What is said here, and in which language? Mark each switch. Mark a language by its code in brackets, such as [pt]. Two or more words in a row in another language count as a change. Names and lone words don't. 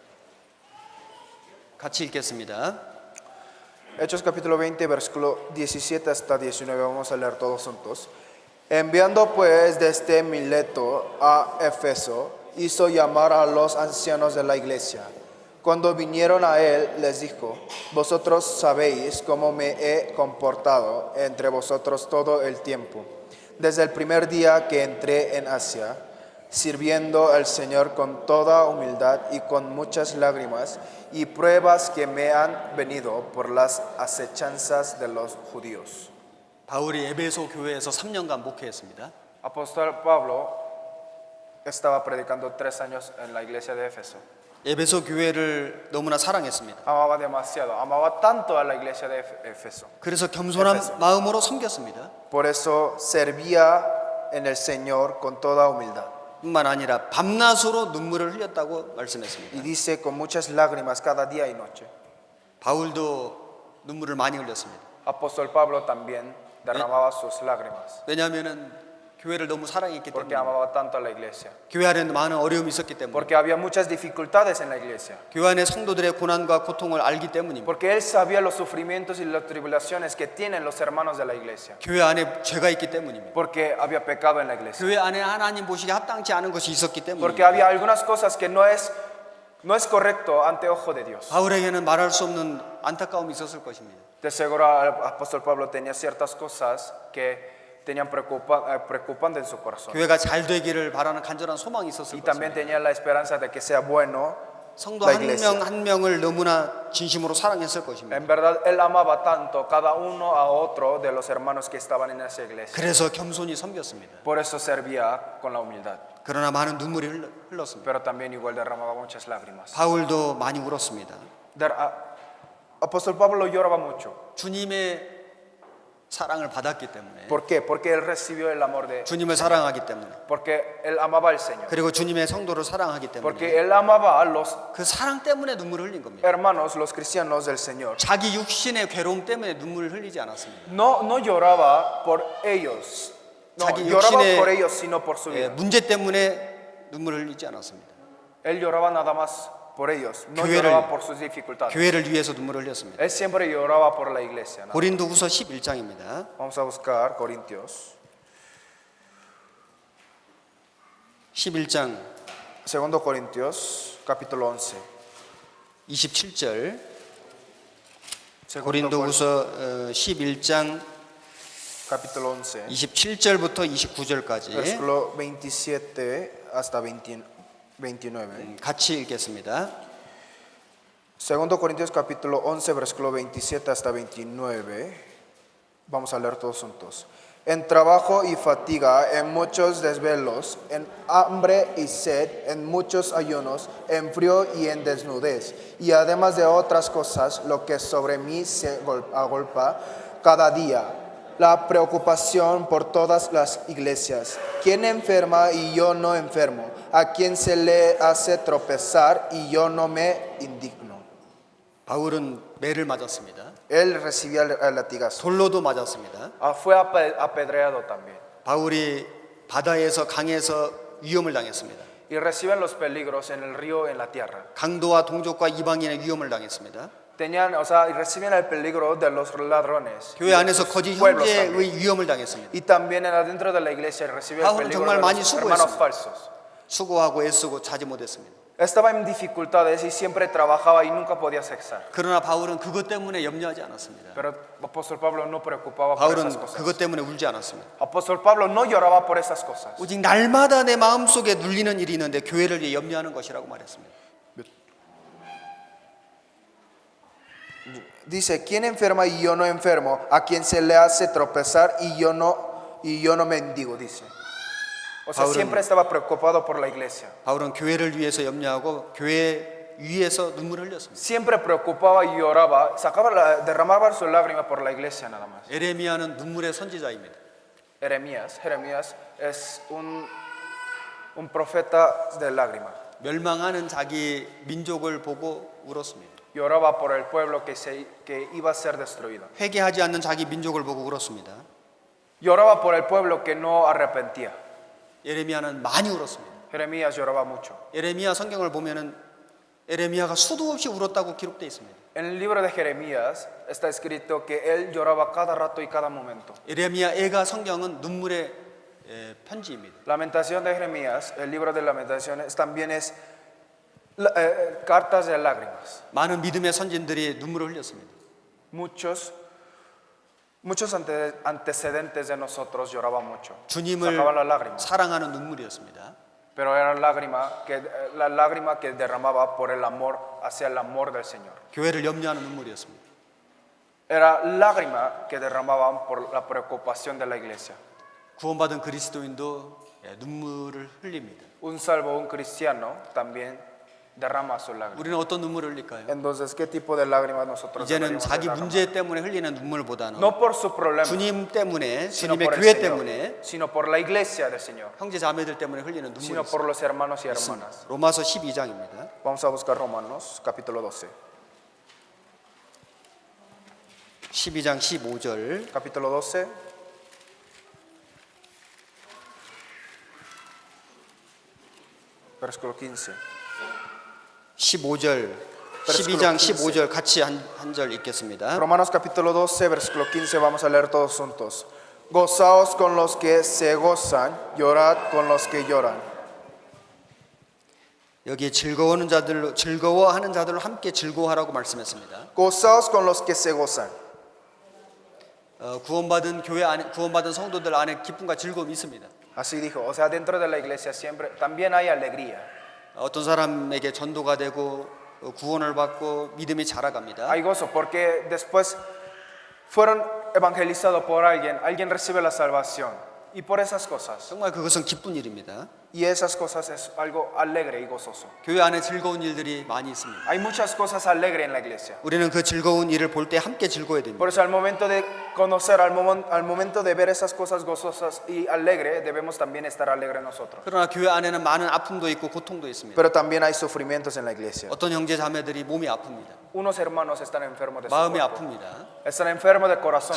[ko] 같이 읽겠습니다. [es] Hechos capítulo 20, versículo 17 hasta 19. Vamos a leer todos juntos. Enviando pues desde Mileto a Éfeso, hizo llamar a los ancianos de la iglesia. Cuando vinieron a él, les dijo: vosotros sabéis cómo me he comportado entre vosotros todo el tiempo, desde el primer día que entré en Asia, sirviendo al Señor con toda humildad y con muchas lágrimas y pruebas que me han venido por las acechanzas de los judíos. [ko] 바울이 에베소 교회에서 3년간 목회했습니다. [es] Apóstol Pablo estaba predicando 3 años en la iglesia de Éfeso. [ko] 에베소 교회를 너무나 사랑했습니다. [es] Amaba demasiado, amaba tanto a la iglesia de Éfeso. [ko] 그래서 겸손한 에베소. 마음으로 섬겼습니다. [es] Por eso servía en el Señor con toda humildad. [ko] 뿐만 아니라 밤낮으로 눈물을 흘렸다고 말씀했습니다. [es] Y dice con muchas lágrimas cada día y noche. [ko] 바울도 눈물을 많이 흘렸습니다. [es] Apóstol Pablo también derramaba sus lágrimas [ko] 왜냐하면 교회를 너무 사랑했기 [es] porque [ko] 때문에, [es] amaba tanto a la iglesia. [ko] 교회 안에는 많은 어려움이 있었기 때문에, [es] Porque había muchas dificultades en la iglesia. [ko] 교회 안에 성도들의 고난과 고통을 알기 때문입니다. [es] Porque él sabía los sufrimientos y las tribulaciones que tienen los hermanos de la iglesia. [ko] 교회 안에 죄가 있기 때문입니다. [es] Porque había pecado en la iglesia. [ko] 교회 안에 하나님 보시기에 합당치 않은 것이 있었기 [es] Porque [ko] 때문입니다. [es] había algunas cosas que no es correcto ante ojo de Dios. [ko] 바울에게는 말할 수 없는 안타까움이 있었을 것입니다. [es] De seguro el apóstol Pablo tenía ciertas cosas que tenían preocupando en su corazón. [ko] 교회가 잘 되기를 바라는 간절한 소망이 있었을 [es] Y también [ko] 것입니다. [es] tenía la esperanza de que sea bueno [ko] 성도 [es] la [ko] 한 [es] iglesia. [ko] 명 한 명을 너무나 진심으로 사랑했을 것입니다. [es] En verdad, él amaba tanto cada uno a otro de los hermanos que estaban en esa iglesia. [ko] 그래서 겸손히 섬겼습니다. [es] Por eso servía con la humildad. [ko] 그러나 많은 눈물이 흘렀습니다. [es] Pero también igual derramaba muchas lágrimas. [ko] 바울도 많이 울었습니다. [es] Apóstol Pablo lloraba mucho. [ko] 주님의 사랑을 받았기 때문에, [es] ¿Por qué? Porque él recibió el amor de... [ko] 주님을 사랑하기 때문에, [es] Porque él amaba al Señor. [ko] 그리고 주님의 성도를 사랑하기 [es] Porque [ko] 때문에 [es] él amaba a los [ko] 그 사랑 때문에 눈물을 흘린 겁니다. [es] hermanos, los cristianos del Señor. [ko] 자기 육신의 괴로움 때문에 눈물을 흘리지 않았습니다. [es] No lloraba por ellos. No, [ko] 자기 [es] lloraba [ko] 육신의 [es] por ellos, sino por su vida. [ko] 문제 때문에 눈물을 흘리지 않았습니다. [es] Él lloraba nada más por ellos. No [ko] 교회를- [es] lloraba por sus dificultades. [ko] 교회를 위해서 눈물을 흘렸습니다. [es] Él siempre lloraba por la iglesia. ¿no? [ko] 고린도후서 11장입니다. [es] Vamos a buscar Corintios. [ko] 11장 [es] 2 Corintios, capítulo 11. [ko] 27절. [es] Segundo [ko] 고린도후서 11장 [es] capítulo 11. [ko] 27절부터 29절까지 [es] Versículo 27 hasta 29. [ko] 같이 읽겠습니다. [es] 2 Corintios capítulo 11, versículo 27 hasta 29. Vamos a leer todos juntos. En trabajo y fatiga, en muchos desvelos, en hambre y sed, en muchos ayunos, en frío y en desnudez. Y además de otras cosas, lo que sobre mí se agolpa cada día. La preocupación por todas las iglesias. ¿Quién enferma y yo no enfermo? ¿A quién se le hace tropezar y yo no me indigno? [ko] 바울은 매를 맞았습니다. [es] Él recibía el latigazo. [ko] 돌로도 맞았습니다. [es] Fue apedreado también. [ko] 바울이 바다에서 강에서 위험을 당했습니다. [es] Y reciben los peligros en el río, en la tierra. [ko] 강도와 동족과 이방인의 위험을 당했습니다. [es] Y reciben el peligro de los ladrones. [ko] 교회 안에서 거짓 [es] Pueblos también. [ko] 형제의 위험을 당했습니다. [es] Y también adentro de la iglesia recibe el [ko] 바울은 [es] peligro [ko] 정말 [es] de [ko] 많이 [es] los hermanos [ko] 수고했습니다. [es] falsos. [ko] 수고하고 애쓰고 자지 못했습니다. [es] Estaba en dificultades y siempre trabajaba y nunca podía cesar. [ko] 그러나 바울은 그것 때문에 염려하지 않았습니다. [es] Pero apóstol Pablo no preocupaba por esas [ko] 바울은 [es] cosas. [ko] 그것 때문에 울지 않았습니다. [es] Apóstol Pablo no lloraba por esas cosas. [ko] 오직 날마다 내 마음속에 눌리는 일이 있는데 교회를 위해 염려하는 것이라고 말했습니다. [es] Dice, ¿quién enferma y yo no enfermo? ¿A quién se le hace tropezar y yo no mendigo? Dice. O sea, Pablo- siempre estaba preocupado por la iglesia. [ko] 바울은 교회를 위해서 염려하고 교회 위에서 눈물을 흘렸습니다. [es] Siempre preocupaba y lloraba, derramaba su lágrima por la iglesia nada más. [ko] 에레미야는 눈물의 선지자입니다. [es] Jeremías es un profeta de lágrimas. [ko] 멸망하는 자기 민족을 보고 울었습니다. [es] Lloraba por el pueblo que iba a ser destruido. [ko] 회개하지 않는 자기 민족을 보고 울었습니다. [es] Lloraba por el pueblo que no arrepentía. [ko] 예레미야는 많이 울었습니다. [es] Jeremías lloraba mucho. [ko] 예레미야 성경을 보면은 에레미야가 수도 없이 울었다고 기록되어 있습니다. [es] En el libro de Jeremías está escrito que él lloraba cada rato y cada momento. [ko] 예레미야 애가 성경은 눈물의 편지입니다. [es] Lamentación de Jeremías, el libro de Lamentaciones, también es cartas de lágrimas. [ko] 많은 믿음의 선진들이 눈물을 흘렸습니다. [es] Muchos antecedentes de nosotros lloraban mucho. [ko] 주님을 [es] Sacaban las lágrimas. [ko] 사랑하는 눈물이었습니다. [es] Pero era la lágrima que derramaba por el amor hacia el amor del Señor. [ko] 교회를 염려하는 눈물이었습니다. [es] Era lágrima que derramaban por la preocupación de la iglesia. [ko] 구원받은 그리스도인도 눈물을 흘립니다. [es] Un salvo, un cristiano, también derrama su lágrima. [ko] 우리는 어떤 눈물을 흘릴까요? [es] Entonces, ¿qué tipo de lágrimas nosotros [ko] 이제는 [es] deberíamos [ko] 자기 [es] derramar? [ko] 문제 때문에 흘리는 눈물보다는 [es] No por su problema, [ko] 주님 때문에, [es] sino [ko] 주님의 [es] por el [ko] 교회 [es] Señor, [ko] 때문에, [es] sino por la iglesia del Señor, [ko] 형제 자매들 때문에 흘리는 눈물이 [es] sino por [ko] 있습니다. [es] los hermanos y hermanas. [ko] 로마서 12장입니다. [es] Vamos a buscar Romanos, capítulo 12. [ko] 12장 15절. [es] Capítulo 12. Versículo 15. [ko] 15절. 12장 15절 같이 한 절 읽겠습니다. [es] Romanos capítulo 12, versículo 15, vamos a leer todos juntos. Gozaos con los que se gozan, llorad con los que lloran. [ko] 여기 즐거워하는 자들로 함께 즐거워하라고 말씀했습니다. [es] Gozaos con los que se gozan. [ko] 구원받은 교회 안에 구원받은 성도들 안에 기쁨과 즐거움이 있습니다. [es] Así dijo, o sea, dentro de la iglesia siempre también hay alegría. 어떤 사람에게 전도가 되고 구원을 받고 믿음이 자라갑니다. Hay gozo porque después fueron evangelizados por alguien, alguien recibe la salvación. Y por esas cosas. [ko] 정말 그것은 기쁜 일입니다. [es] Y esas cosas es algo alegre y gozoso. [ko] 교회 안에 즐거운 일들이 많이 있습니다. [es] Hay muchas cosas alegres en la iglesia. [ko] 우리는 그 즐거운 일을 볼 때 함께 즐거워야 됩니다. [es] Por eso al momento de conocer, al momento de ver esas cosas gozosas y alegres, debemos también estar alegres nosotros. [ko] 그러나 교회 안에는 많은 아픔도 있고 고통도 있습니다. [es] Pero también hay sufrimientos en la iglesia. [ko] 어떤 형제 자매들이 몸이 아픕니다. [es] Unos hermanos están enfermos de su [ko] 마음이 [es] cuerpo. [ko] 아픕니다. [es] Están enfermos de corazón.